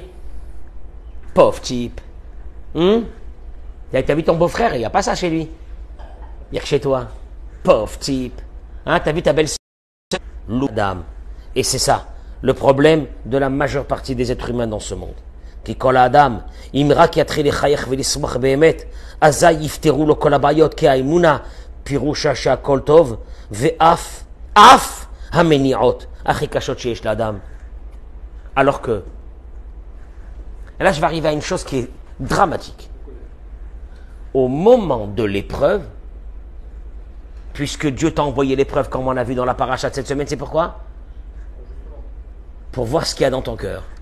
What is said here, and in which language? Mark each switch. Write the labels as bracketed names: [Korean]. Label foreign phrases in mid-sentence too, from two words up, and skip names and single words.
[French] Pauvre type. T'as vu ton beau-frère? Il n'y a pas ça chez lui. Il y a que chez toi. Pauvre type. Hein? T'as vu ta belle-sœur? L'Adam. Et c'est ça, le problème de la majeure partie des êtres humains dans ce monde. [Hebrew] כי כל האדם, אם רק יתחיל לחייך ולשמוח באמת, אזי יפתרו לו כל הבעיות, כי האמונה פירושה שהכל טוב, ואף המניעות הכי קשות שיש לאדם. [French] Alors que, et là je vais arriver à une chose qui est dramatique. Au moment de l'épreuve, puisque Dieu t'a envoyé l'épreuve comme on a vu dans la paracha de cette semaine, c'est pourquoi? Pour voir ce qu'il y a dans ton cœur.